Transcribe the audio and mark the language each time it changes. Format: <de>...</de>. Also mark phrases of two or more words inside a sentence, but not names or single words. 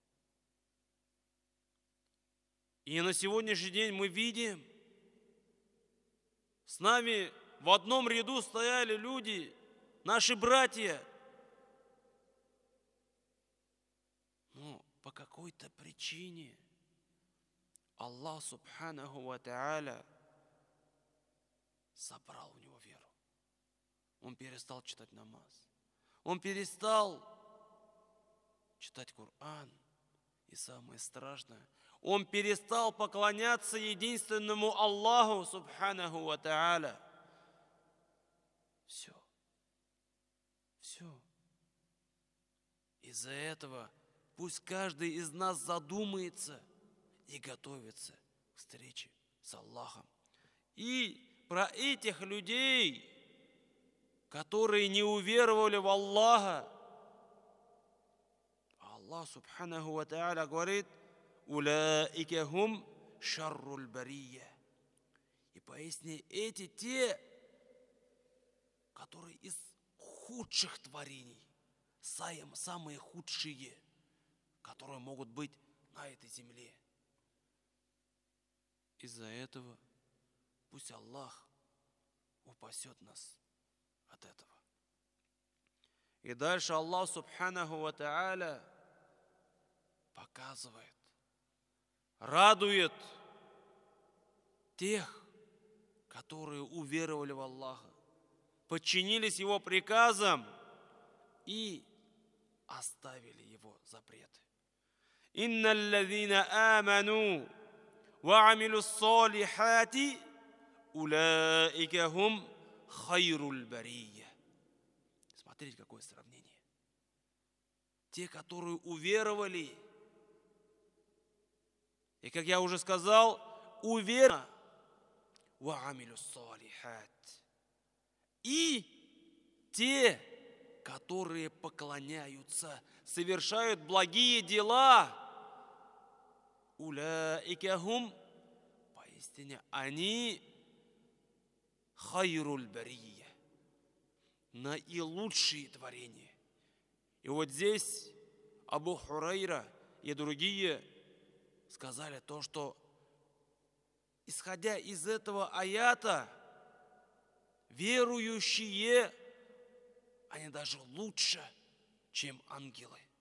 <ru>И на сегодняшний день мы видим, с нами в одном ряду стояли люди, наши братья. Но по какой-то причине Аллах</ru> <ar>субханаху ва тааля</ar> <ru>забрал у него веру. Он перестал читать намаз. Он перестал читать Коран. И самое страшное, он перестал поклоняться единственному Аллаху</ru> <ar>субханаху ва тааля.</ar> <ru>Все. Из-за этого пусть каждый из нас задумается и готовится к встрече с Аллахом. И про этих людей, которые не уверовали в Аллаха, Аллах</ru> <ar>субханаху ва тааля</ar> <ru>говорит:</ru> <ar>«Улаика хум шарруль бария».</ar> <ru>И поясни, эти те, которые из худших творений, самые худшие, которые могут быть на этой земле. Из-за этого пусть Аллах упасет нас от этого. И дальше Аллах</ru> <ar>субханаху ва тааля</ar> <ru>показывает, радует тех, которые уверовали в Аллаха, подчинились Его приказам и оставили Его запреты.</ru> <ar>«إن الذين آمنوا وعملوا الصالحات أولئك هم خير البرية».</ar> <ru>Посмотрите, какое сравнение. Те, которые уверовали, и, как я уже сказал, уверовали, и те, которые поклоняются, совершают благие дела, уляикахум, поистине они</ru> <ar>хайруль бария,</ar> <ru>наилучшие творения. И вот здесь Абу Хурайра и другие сказали то, что, исходя из этого аята, верующие, они даже лучше, чем ангелы.</ru>